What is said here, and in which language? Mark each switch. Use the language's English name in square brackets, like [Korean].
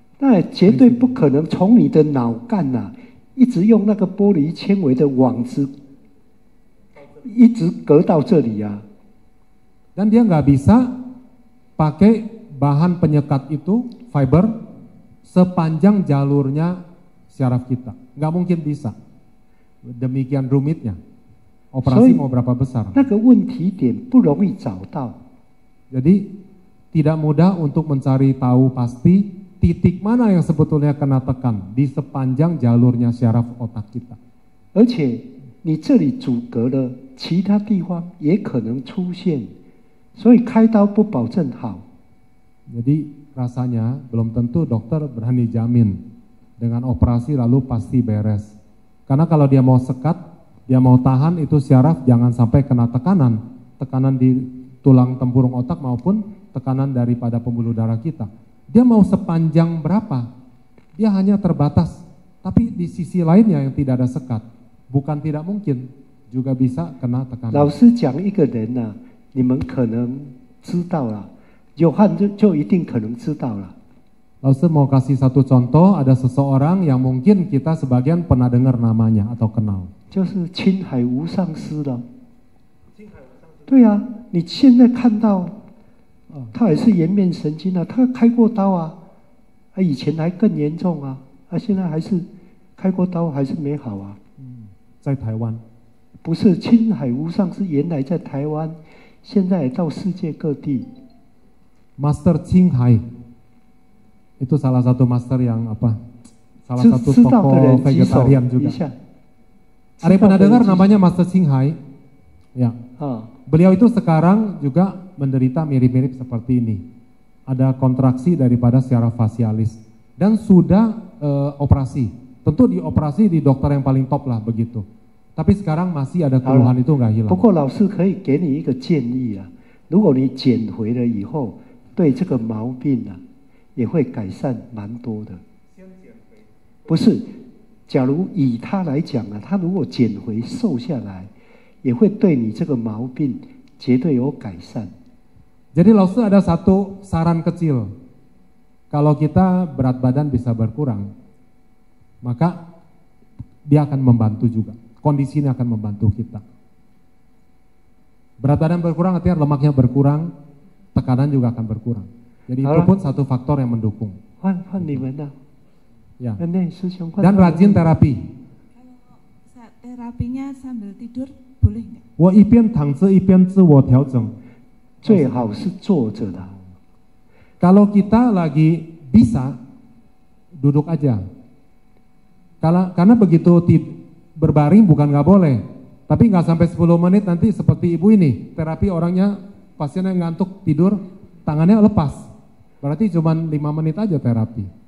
[Chinese] 那绝对不可能从你的脑干一直用那个玻璃纤维的网子一直隔到这里啊。 [Indonesian] Dan dia nggak bisa pakai bahan penyekat itu fiber sepanjang jalurnya syaraf kita, nggak mungkin bisa. Demikian rumitnya. Operasi mau berapa besar? [Chinese] 那个问题点不容易找到。 [Indonesian] Jadi tidak mudah untuk mencari tahu pasti titik mana yang sebetulnya kena tekan di sepanjang jalurnya syaraf otak kita. [Chinese] 而且你这里阻隔了，其他地方也可能出现，所以开刀不保证好。 [Indonesian] Jadi rasanya belum tentu dokter berani jamin dengan operasi lalu pasti beres. Karena kalau dia mau sekat, dia mau tahan itu syaraf jangan sampai kena tekanan di tulang tempurung otak maupun tekanan daripada pembuluh darah kita. Dia mau sepanjang berapa? Dia hanya terbatas. Tapi di sisi lainnya yang tidak ada sekat, bukan tidak mungkin juga bisa kena tekanan. [Chinese] 老师讲一个人你们可能知道了，有汉就一定可能知道了。 [Indonesian] Lalu mau kasih satu contoh, ada seseorang yang mungkin kita sebagian pernah dengar namanya atau kenal. [Chinese] 就是青海无上师了。对啊，你现在看到，他也是颜面神经他开过刀以前还更严重现在还是开过刀还是没好在台湾。不是青海无上师，原来在台湾，现在也到世界各地。 [Indonesian] Master Qinghai itu salah satu master yang salah satu tokoh vegetarian juga. Ada yang pernah dengar namanya Master Qinghai? Ya. Beliau itu sekarang juga menderita mirip-mirip seperti ini. Ada kontraksi daripada syaraf fasialis dan sudah operasi. Tentu dioperasi di dokter yang paling top lah begitu. Tapi sekarang masih ada keluhan itu nggak hilang. [Chinese] 不过老师可以给你一个建议如果你减肥了以后，对这个毛病也会改善蛮多的。不是，假如以他来讲他如果减肥瘦下来，也会对你这个毛病绝对有改善。 [Indonesian] Jadi Laosu ada satu saran kecil. Kalau kita berat badan bisa berkurang, maka dia akan membantu juga. Kondisi ini akan membantu kita. Berat badan berkurang artinya lemaknya berkurang, tekanan juga akan berkurang. Jadi itu pun satu faktor yang mendukung. [Chinese] 换你们 [Indonesian] Ya. Dan rajin terapi. Kalau terapinya sambil tidur boleh nggak? [Chinese] 我一边躺着一边自我调整，最好是坐着的。 [Indonesian] Kalau kita lagi bisa duduk aja. Karena begitu berbaring bukan nggak boleh, tapi nggak sampai 10 menit nanti seperti ibu ini terapi orangnya pasiennya ngantuk tidur tangannya lepas, berarti cuma 5 menit aja terapi.